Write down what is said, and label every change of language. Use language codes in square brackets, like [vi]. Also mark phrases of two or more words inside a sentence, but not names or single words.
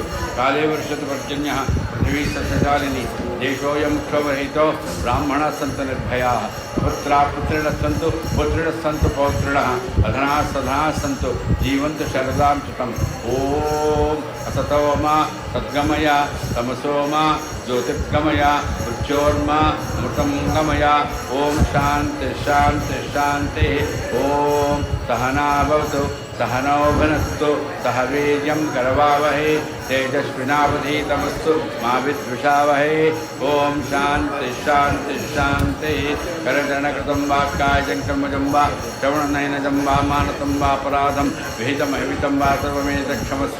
[sa] కాలే వర్షతు పర్జన్య పృథివీ సస్యశాలిని దేశోయం క్షోభరహితో బ్రాహ్మణ సంతు నిర్భయా పుత్రా పుత్రిణ సంతు పౌత్రిణ అధనా సధనా సంతు జీవంతు శరదాం చుతం. ఓం అసతోమా సద్గమయ తమసోమా జ్యోతిర్గమయ మృత్యోర్మా మృతం గమయ. ఓం శాంతి శాంతి శాంతి. ఓం సహనాభవతు सहनौ भुनक्तु सह वीर्यं करवावहै तेजस्विनावधीतमस्तु मा विद्विषावहै. ओम शांति शांति शांति. करचरणकृतं वा कायजं कर्मजं वा श्रवणनयनजं वा मानसं वा अपराधं विहितमहितं वा सर्वमेतत्क्षमस्व.